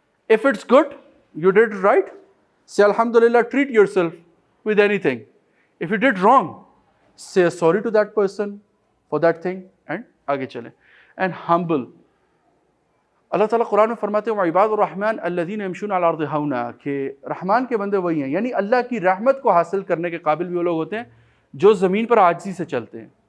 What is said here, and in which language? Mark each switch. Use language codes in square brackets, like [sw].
[en] If it's good you did right, say alhamdulillah, treat yourself with anything. If you did wrong, say sorry to that person for that thing and [ur] آگے چلیں. [en] And humble. [ur] اللہ تعالیٰ قرآن میں فرماتے ہیں [ar] وعباد الرحمن الذین یمشون علی الارض ہونا, [ur] کہ رحمان کے بندے وہی ہیں, یعنی اللہ کی رحمت کو حاصل کرنے کے قابل بھی وہ لوگ ہوتے ہیں جو زمین پر عاجزی سے چلتے ہیں.